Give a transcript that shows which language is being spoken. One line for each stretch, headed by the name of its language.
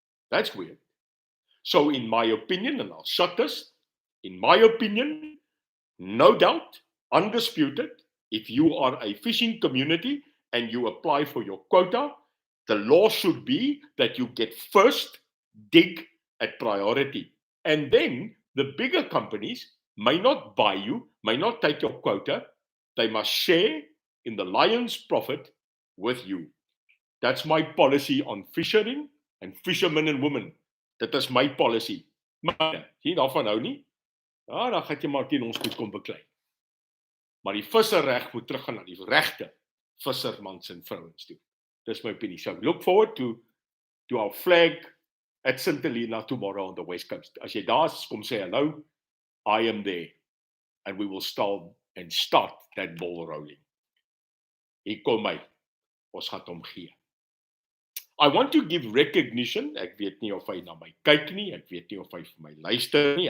English: That's weird. So in my opinion, and I'll shut this, in my opinion, no doubt, undisputed, if you are a fishing community and you apply for your quota, the law should be that you get first dig at priority. And then the bigger companies may not buy you, may not take your quota. They must share in the lion's profit with you. That's my policy on fishing and fishermen and women.
Afrikaans: Dit is my policy. Maar nie daarvan hou nie. Ja, dan gaan jy maar teen ons moet kom beklei. Maar die visserreg moet teruggaan na die regte vissermans en vrouens toe. Dis my opinie.
English: So look forward to our flag at St. Helena tomorrow on the West Coast.
Afrikaans: As jy daar is, kom sê
English: hello, I am there. And we will start that ball rolling.
Afrikaans: Hier kom my. Ons gaan hom gee.
English: I want to give recognition.
Afrikaans: Ek weet nie of hy na my kyk nie. Ek weet nie of hy vir my luister nie.